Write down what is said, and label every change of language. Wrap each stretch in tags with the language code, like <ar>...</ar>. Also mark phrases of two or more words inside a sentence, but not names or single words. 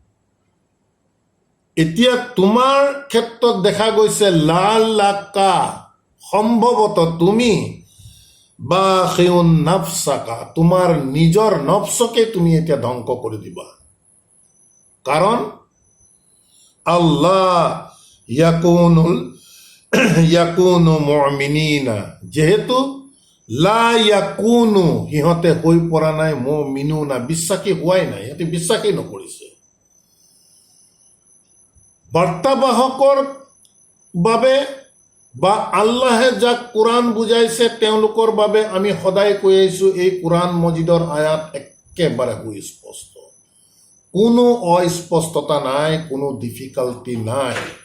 <as>এতিয়া তোমাৰ ক্ষেত্ৰত দেখা গৈছে লাআল্লাকা, সম্ভৱত তুমি</as> <ar>باخع نفسك,</ar> <as>তোমাৰ নিজৰ নফচকে তুমি এতিয়া ধ্বংস কৰি দিবা। কাৰণ</as> <ar>الله يكونوا مؤمنين,</ar> <as>যেহেতু</as> <ar>لا يكونوا</ar> <as>সিহঁতে হৈ পৰা নাই, মুমিনুনা বিশ্বাসী হোৱাই নাই, সিহঁতে বিশ্বাসেই নকৰিছে। বাৰ্তাবাহকৰ বাবে বা আল্লাহে যাক কোৰাণ বুজাইছে তেওঁলোকৰ বাবে আমি সদায় কৈ আহিছোঁ এই কোৰাণ মজিদৰ আয়াত একেবাৰে সুস্পষ্ট, কোনো অস্পষ্টতা নাই, কোনো ডিফিকাল্টি নাই।</as>